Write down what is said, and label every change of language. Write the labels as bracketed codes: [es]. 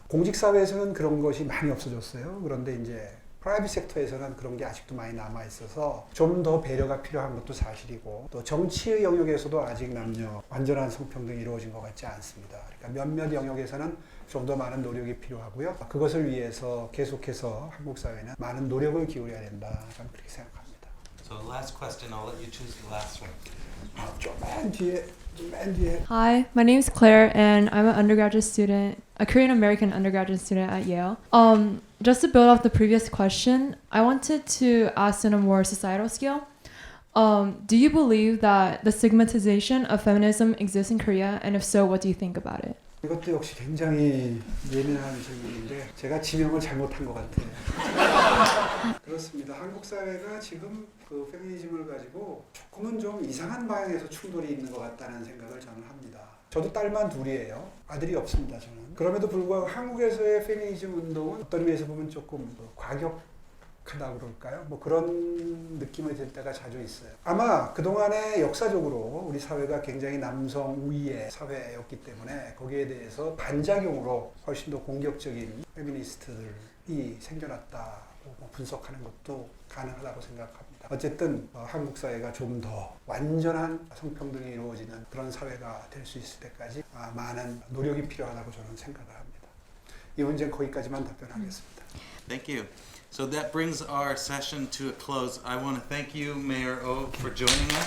[ko] 공직사회에서는 그런 것이 많이 없어졌어요. 그런데 이제 프라이빗 섹터에서는 그런 게 아직도 많이 남아 있어서 좀 더 배려가 필요한 것도 사실이고 또 정치의 영역에서도 아직 남녀 완전한 성평등이 이루어진 것 같지 않습니다. 그러니까 몇몇 영역에서는 좀 더 많은 노력이 필요하고요. 그것을 위해서 계속해서 한국 사회는 많은 노력을 기울여야 된다. 저는 그렇게 생각합니다. [en] So last question, I'll let you choose the last one. [ko] 맨 뒤에. [en] Hi, my name is Claire and I'm an undergraduate student, a Korean American undergraduate student at Yale. Just to build off the previous question, I wanted to ask on a more societal scale. Do you believe that the stigmatization of feminism exists in Korea, and if so, what do you think about it? [ko] 이것도 역시 굉장히 예민한 질문인데 제가 지명을 잘못한 것 같아요. 그렇습니다. 한국 사회가 지금 그 페미니즘을 가지고 조금은 좀 이상한 방향에서 충돌이 있는 것 같다는 생각을 저는 합니다. 저도 딸만 둘이에요. 아들이 없습니다. 저는. 그럼에도 불구하고 한국에서의 페미니즘 운동은 어떤 의미에서 보면 조금 과격하다 그럴까요? 뭐 그런 느낌이 들 때가 자주 있어요. 아마 그동안에 역사적으로 우리 사회가 굉장히 남성 우위의 사회였기 때문에 거기에 대해서 반작용으로 훨씬 더 공격적인 페미니스트들이 생겨났다고 분석하는 것도 가능하다고 생각합니다. 어쨌든 한국 사회가 좀 더 완전한 성평등이 이루어지는 그런 사회가 될 수 있을 때까지 많은 노력이 필요하다고 저는 생각을 합니다. 이 문제는 거기까지만 답변하겠습니다. [en] Thank you. So that brings our session to a close. I want to thank you, Mayor Oh, for joining us.